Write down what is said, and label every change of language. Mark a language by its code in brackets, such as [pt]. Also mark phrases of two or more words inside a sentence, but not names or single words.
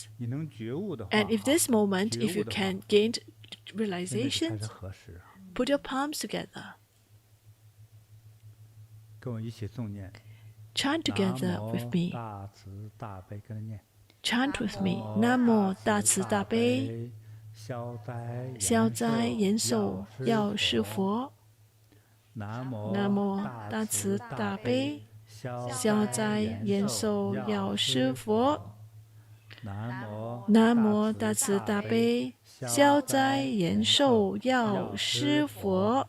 [en] And if this moment, if you can gain realization, put your palms together. Chant together with me. Chant with me. [zh] 南无大慈大悲，消灾延寿药师佛. 南无大慈大悲，消灾延寿药师佛. 南无大慈大悲，消灾延寿药师佛.